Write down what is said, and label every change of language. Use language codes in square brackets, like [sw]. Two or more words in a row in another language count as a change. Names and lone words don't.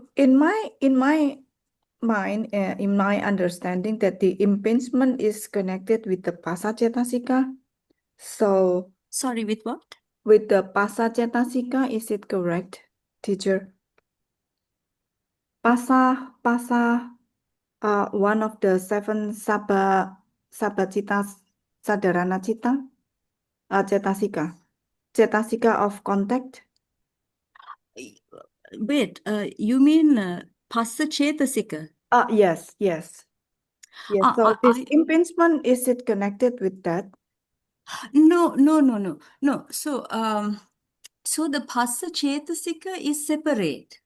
[en] in my mind, in my understanding, that the impingement is connected with the Pasacetasika. So Sorry, with what? with the Pasacetasika, is it correct, teacher? Pasa, one of the 7 sabbacitas, [pi] sadharana citta, cetasika. [en] Cetasika of contact. Wait, you mean [pi] Passa Cetasika? [en] Yes. So this impingement, is it connected with that? No. So the [pi] Phassa Cetasika [en] is separate.